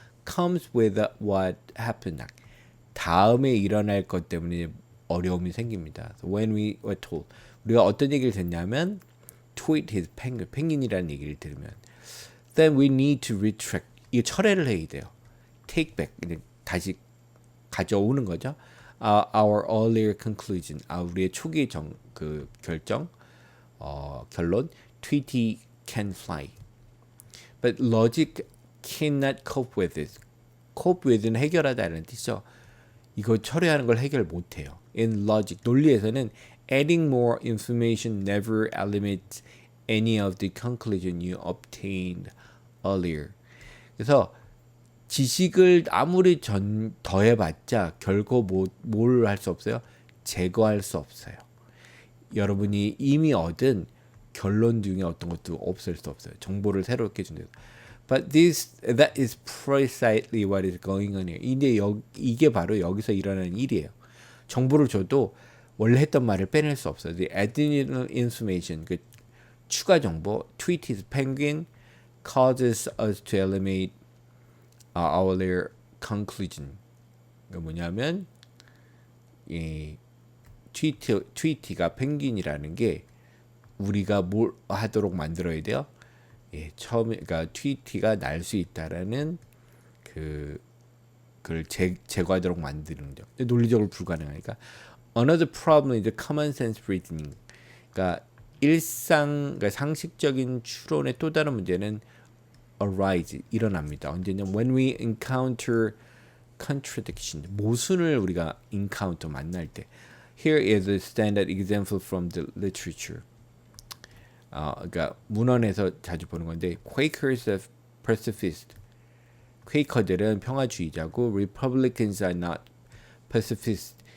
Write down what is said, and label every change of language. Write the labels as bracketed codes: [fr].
[en] comes with what happened. [ko] 다음에 일어날 것 때문에 어려움이 생깁니다. [en] So when we were told, [ko] 우리가 어떤 얘기를 듣냐면 [en] tweet his penguin, [ko] 펭귄이라는 얘기를 들으면 [en] then we need to retract. [ko] 이거 철회를 해야 돼요. [en] take back, [ko] 다시 가져오는 거죠. [en] Our earlier conclusion, [ko] 우리의 초기 결정, 결론, [en] tweety can fly. But logic cannot cope with this. cope with [ko] 는 해결하다는 뜻이죠. 이거 처리하는 걸 해결 못해요. [en] In logic, [ko] 논리에서는 [en] adding more information never eliminates any of the conclusion you obtained earlier. [ko] 그래서 지식을 아무리 더해봤자 결코 뭘 할 수 없어요? 제거할 수 없어요. 여러분이 이미 얻은 결론 중에 어떤 것도 없앨 수 없어요. 정보를 새롭게 준다. [en] But that is precisely what is going on here. [ko] 이게 바로 여기서 일어나는 일이에요. 정보를 줘도 원래 했던 말을 빼낼 수 없어요. [en] The additional information, [ko] 그 추가 정보, [en] tweeted penguin causes us to eliminate our earlier conclusion. [ko] 그 뭐냐면 이 트위티가 펭귄이라는 게 우리가 뭘 하도록 만들어야 돼요? 예, 처음에 그러니까 트위티가 날 수 있다라는 그걸 제거하도록 만드는 거죠. 논리적으로 불가능하니까. [en] Another problem is the common sense reasoning. [ko] 그러니까 그러니까 상식적인 추론의 또 다른 문제는 arise 일어납니다. 언제냐? [en] When we encounter contradiction, [ko] 모순을 우리가 [en] encounter 만날 때. Here is a standard example from the literature. [ko] 그러니까 문헌에서 자주 보는 건데, [en] Quakers are pacifist. [ko] 퀘이커들은 평화주의자고, [en] Republicans are not pacifist.